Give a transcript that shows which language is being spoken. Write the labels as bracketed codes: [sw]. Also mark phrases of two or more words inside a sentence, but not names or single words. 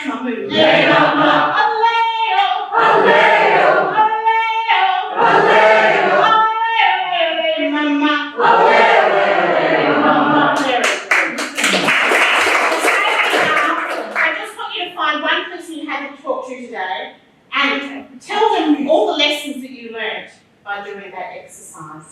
[en] move. Le mama. Aleo. Aleo. Aleo. Aleo. Aleo. Mama. Aleo. Mama. I just want you to find one person you haven't talked to today and tell them all the lessons that you learned by doing that exercise.